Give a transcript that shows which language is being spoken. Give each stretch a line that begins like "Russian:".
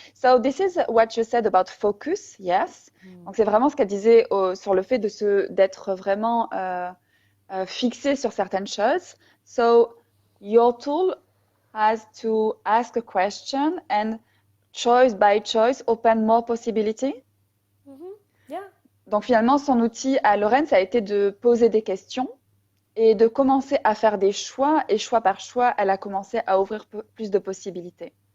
English: So this is what you said about focus, yes.
French: Donc c'est vraiment ce qu'elle disait sur le fait d'être vraiment fixé sur certaines choses.
English: So your tool has to ask a question and choice by choice open more possibility. Yeah.
French: Donc finalement, son outil à Lorraine, ça a été de poser des questions et de commencer à faire des choix. Et choix par choix, elle a commencé à ouvrir plus de possibilités.